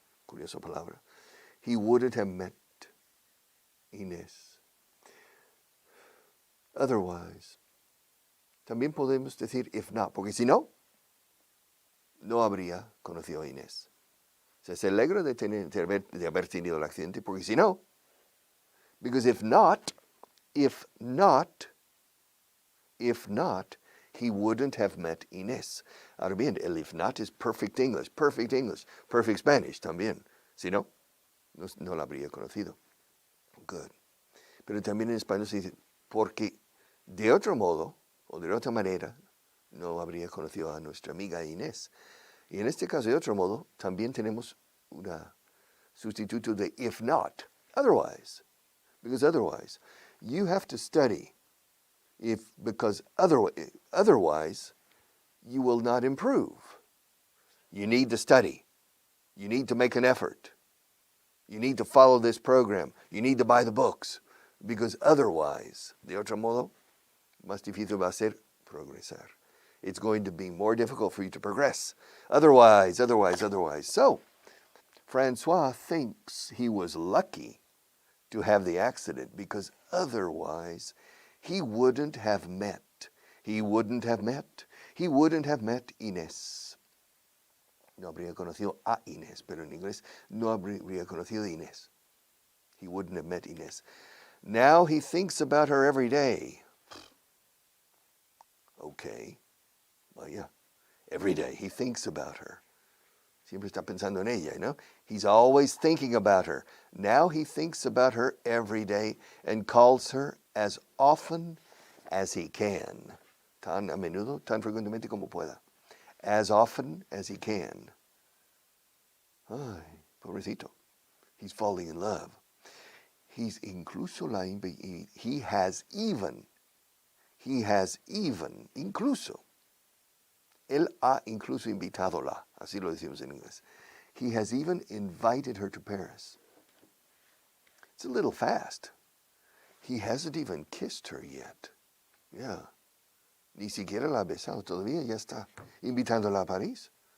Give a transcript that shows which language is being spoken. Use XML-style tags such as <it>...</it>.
<es>curiosa palabra.</es> <en>He wouldn't have met Inés. Otherwise.</en> <es>También podemos decir</es> <en>if not,</en> <es>porque si no, no habría conocido a Inés. O sea, se alegra de haber tenido el accidente, porque si no,</es> <en>because if not, he wouldn't have met Inés.</en> <es>Ahora bien, el</es> <en>if not is perfect English, perfect Spanish también.</en> <es>Si no, no la habría conocido.</es> <en>Good.</en> <es>Pero también en español se dice, porque de otro modo, o de otra manera, no habría conocido a nuestra amiga Inés. Y en este caso, de otro modo, también tenemos un sustituto de</es> <en>if not,</en> <es>otherwise.</es> <en>Because otherwise, you have to study. Because otherwise, you will not improve. You need to study. You need to make an effort. You need to follow this program. You need to buy the books. Because otherwise,</en> <es>de otro modo, más difícil va a ser progresar.</es> <en>It's going to be more difficult for you to progress. Otherwise. So, Francois thinks he was lucky to have the accident because otherwise he wouldn't have met Inés.</en> <es>No habría conocido a Inés, pero en inglés no habría conocido a Inés.</es> <en>He wouldn't have met Inés. Now he thinks about her every day. Okay. Vaya. Every day he thinks about her.</en> <es>Siempre está pensando en ella, ¿no?</es> <en>He's always thinking about her. Now he thinks about her every day and calls her as often as he can.</en> <es>Tan a menudo, tan frecuentemente como pueda.</es> <en>As often as he can.</en> <es>Ay, pobrecito.</es> <en>He's falling in love. He has even,</en> <es>incluso. Él ha incluso invitadola, así lo decimos en inglés.</es> <en>He has even invited her to Paris. It's a little fast. He hasn't even kissed her yet. Yeah.</en> <es>Ni siquiera la ha besado todavía, ya está invitándola a París.</es>